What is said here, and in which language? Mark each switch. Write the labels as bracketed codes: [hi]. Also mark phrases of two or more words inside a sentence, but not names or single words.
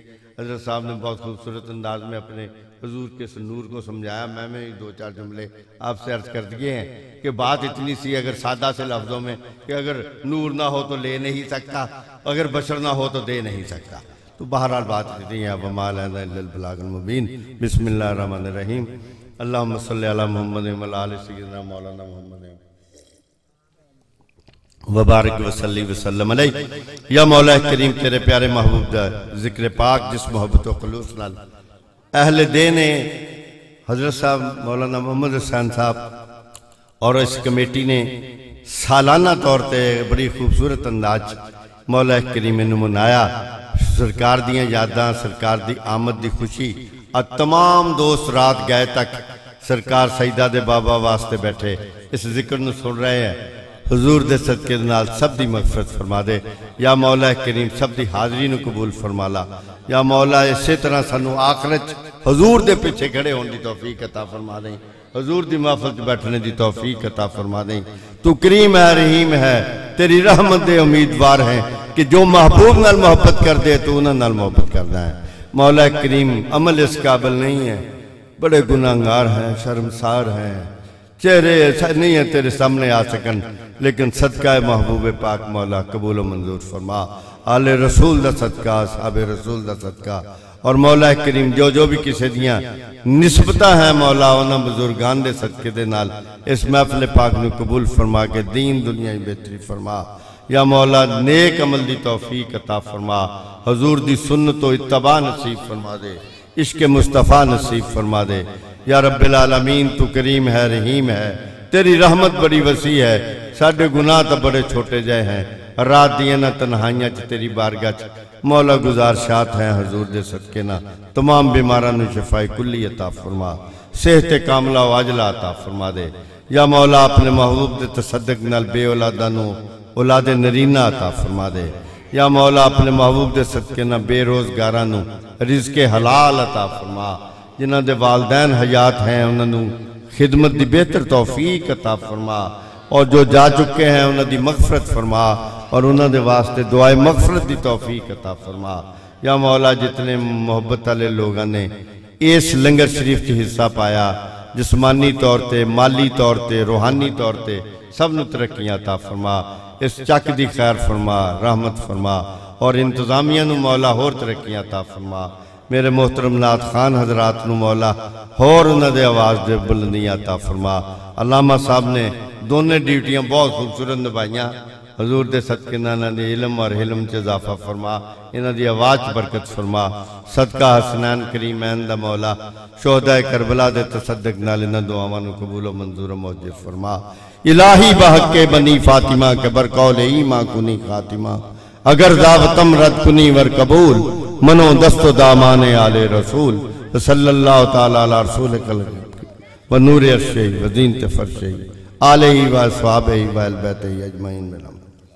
[ur] حضرت صاحب نے بہت خوبصورت انداز میں اپنے حضور کے نور کو سمجھایا. میں نے 2-4 جملے آپ سے عرض کر دیے ہیں کہ بات اتنی سی، اگر سادہ سے لفظوں میں، کہ اگر نور نہ ہو تو لے نہیں سکتا، اگر بشر نہ ہو تو دے نہیں سکتا. تو بہرحال بات اتنی ہے. [ar] وما البلاغ المبين. بسم الله الرحمن الرحيم. اللهم صل على محمد وعلى آل سيدنا مولانا محمد وبارك وصل وسلم عليه. [pa] یا مولا کریم تیرے پیارے محبوب دا ذکر پاک جس محبت و خلوص نال اہلے دے نے حضرت صاحب مولانا محمد حسین صاحب اور اس کمیٹی نے سالانہ طور پر بڑی خوبصورت انداز مولا کریم نے منایا. سرکار دیاں یاداں، سرکار دی آمد دی خوشی، اور تمام دوست رات گئے تک سرکار سعیدہ دے بابا واسطے بیٹھے اس ذکر نوں سن رہے ہیں. حضور دے صدقے نال سب دی مغفرت فرما دے۔ یا مولا کریم سب دی حاضری نوں قبول فرما لا. یا مولا اسے طرح سانوں آخرت حضور دے پیچھے کھڑے ہونے کی توفیق عطا فرما دیں، حضور دی محفل چ بیٹھنے کی توفیق عطا فرما دیں. تو کریم ہے، رحیم ہے، تیری رحمت دے امیدوار ہیں کہ جو محبوب نال محبت کر دے تو اوہناں نال محبت کردا ہے. مولا کریم عمل اس قابل نہیں ہے، بڑے گناہگار ہیں، شرمسار ہیں، چہرے نہیں ہے تیرے سامنے آ سکن، لیکن صدقہ محبوب پاک مولا قبول منظور فرما. آلِ رسول دا صدقہ، صاحب رسول دا صدقہ، اور مولا کریم جو جو بھی کسی دیاں نسبتاں ہے مولا اوہناں بزرگان دے صدقے دے نال اس محفل پاک نوں قبول فرما کے دین دنیا کی بہتری فرما. یا مولا نیک عمل دی توفیق عطا فرما، حضور دی سنت و اتباع نصیب فرما دے، عشق مصطفیٰ نصیب فرما دے. [ar] یا رب العالمین [pa] تو کریم ہے، رحیم ہے، تیری رحمت بڑی وسیع ہے، ساڈے گناہ تو بڑے چھوٹے جہے ہیں، رات دیے نہ تنہائیاں چ تیری بارگاہ چ مولا گزارش ہے حضور دے صدقے نہ تمام بیماراں نوں شفائے کلی عطا فرما، صحت کاملہ واجلہ عطا فرما دے. یا مولا اپنے محبوب دے تصدق نال بے اولادہ نوں اولادِ نرینہ عطا فرما دے. یا مولا اپنے محبوب دے صدقے نہ بے روزگاراں نوں رزقِ حلال عطا فرما، جنہاں دے والدین حیات ہیں اوہناں خدمت کی بہتر توفیق عطا فرما، اور جو جا چکے ہیں اوہناں دی مغفرت فرما اور اوہناں دے واسطے دعائے مغفرت کی توفیق عطا فرما. یا مولا جتنے محبت والے لوگاں نے اس لنگر شریف چ حصہ پایا، جسمانی طور پر، مالی طور پر، روحانی طور پر سب نوں ترقیاں عطا فرما، اس چک دی خیر فرما، رحمت فرما اور انتظامیہ نوں مولا ہور ترقیاں عطا فرما. میرے محترم نعت خوان حضرات نوں مولا ہور اوہناں دے آواز دے بلندیاں عطا فرما. علامہ صاحب نے دونوں ڈیوٹیاں بہت خوبصورت نبھائیاں، حضور دے صدقے ایہناں دے علم اور حلم چ اضافہ فرما، ایہناں دی آواز چ برکت فرما. صدقہ حسنین کریمین دا مولا شہدائے کربلا دے تصدق نال ایہناں دعاواں نوں قبول و منظور موجود فرما. [fa] الٰہی بحقِ بنی فاطمہ که بر قولِ ایمان کنی خاتمہ، اگر دعوتم رد کنی ور قبول، من و دست و دامانِ آلِ رسول, [ar] صلى الله تعالى على رسوله كل ونور عرشه وزينة فرشه وآله وأصحابه وأهل بيته أجمعين.